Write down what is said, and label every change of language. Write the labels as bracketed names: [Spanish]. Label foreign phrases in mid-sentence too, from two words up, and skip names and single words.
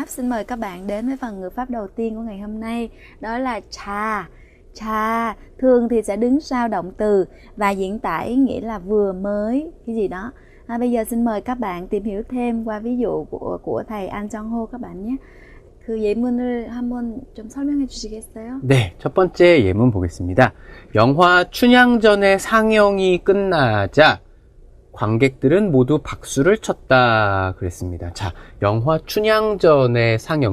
[Vietnamese] Xin mời các bạn đến với phần ngữ pháp đầu tiên của ngày hôm nay. Đó là trà. Trà thường thì sẽ đứng sau động từ và diễn tả ý nghĩa là vừa mới cái gì đó. Bây giờ xin mời các bạn tìm hiểu thêm qua ví dụ của thầy An Jong Ho các bạn nhé. [Korean] 그 예문을 한번 좀 설명해 주시겠어요? 네, 첫 번째 예문 보겠습니다. 영화 춘향전의 상영이 끝나자 관객들은 모두 박수를 쳤다 그랬습니다. 자, 영화 춘향전의 상영.